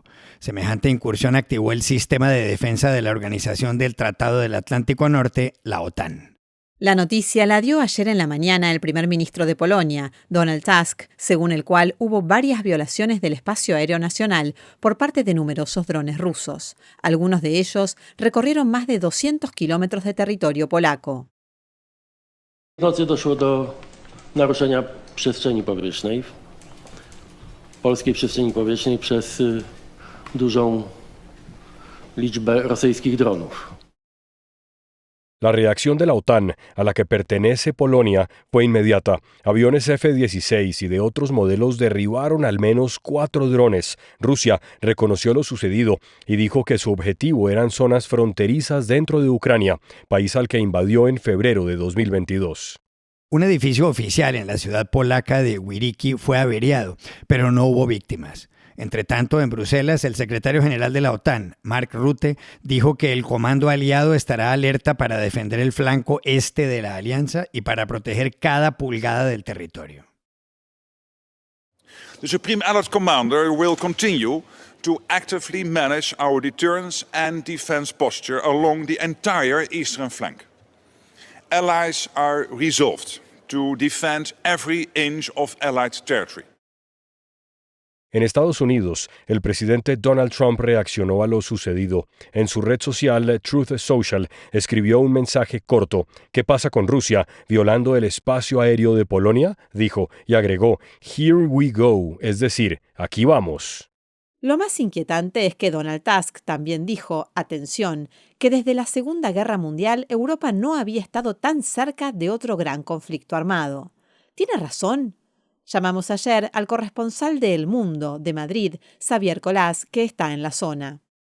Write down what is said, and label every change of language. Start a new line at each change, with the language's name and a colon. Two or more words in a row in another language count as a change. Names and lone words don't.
Spanish: Semejante incursión activó el sistema de defensa de la Organización del Tratado del Atlántico Norte, la OTAN. La noticia la dio ayer en la mañana el primer ministro de Polonia, Donald Tusk, según el cual hubo varias violaciones del espacio aéreo nacional por parte de numerosos drones rusos. Algunos de ellos recorrieron más de 200 kilómetros de territorio polaco.
Polish: W nocy doszło do naruszenia przestrzeni powietrznej, polskiej przestrzeni powietrznej przez dużą liczbę rosyjskich dronów.
Spanish: La reacción de la OTAN, a la que pertenece Polonia, fue inmediata. Aviones F-16 y de otros modelos derribaron al menos 4 drones. Rusia reconoció lo sucedido y dijo que su objetivo eran zonas fronterizas dentro de Ucrania, país al que invadió en febrero de 2022. Un edificio oficial en la ciudad polaca de Wiriki fue averiado, pero no hubo víctimas. Entre tanto, en Bruselas, el secretario general de la OTAN, Mark Rutte, dijo que el comando aliado estará alerta para defender el flanco este de la alianza y para proteger cada pulgada del territorio.
English: The Supreme Allied Commander will continue to actively manage our deterrence and defense posture along the entire eastern flank. Allies are resolved to defend every inch of Allied territory.
Spanish: En Estados Unidos, el presidente Donald Trump reaccionó a lo sucedido. En su red social Truth Social escribió un mensaje corto. ¿Qué pasa con Rusia violando el espacio aéreo de Polonia? Dijo y agregó,
English: "Here we go",
Spanish: es decir, aquí vamos. Lo más inquietante es que Donald Tusk también dijo, atención, que desde la Segunda Guerra Mundial Europa no había estado tan cerca de otro gran conflicto armado. ¿Tiene razón? Llamamos ayer al corresponsal de El Mundo, de Madrid, Xavier Colás, que está en la zona.